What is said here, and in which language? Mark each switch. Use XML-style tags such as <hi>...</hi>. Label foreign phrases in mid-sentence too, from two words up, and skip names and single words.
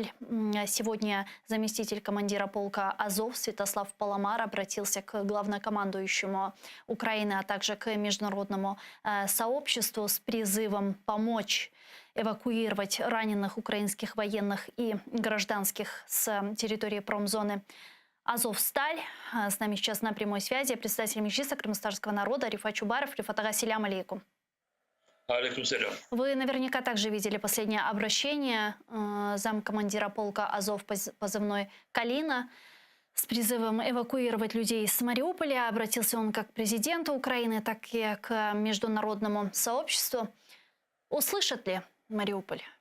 <ru>Сегодня заместитель командира полка «Азов» Святослав Паламар обратился к главнокомандующему Украины, а также к международному сообществу с призывом помочь эвакуировать раненых украинских военных и гражданских с территории промзоны Азовсталь. С нами сейчас на прямой связи председатель Меджлиса крымстарского народа Рифат Чубаров. Рифат ага,</ru> <ar>سلام عليكم. عليكم سلام.</ar> <ru>Вы наверняка также видели последнее обращение замкомандира полка Азов, позывной «Калина», с призывом эвакуировать людей с Мариуполя. Обратился он как к президенту Украины, так и к международному сообществу. Услышат ли Мариуполь?</ru>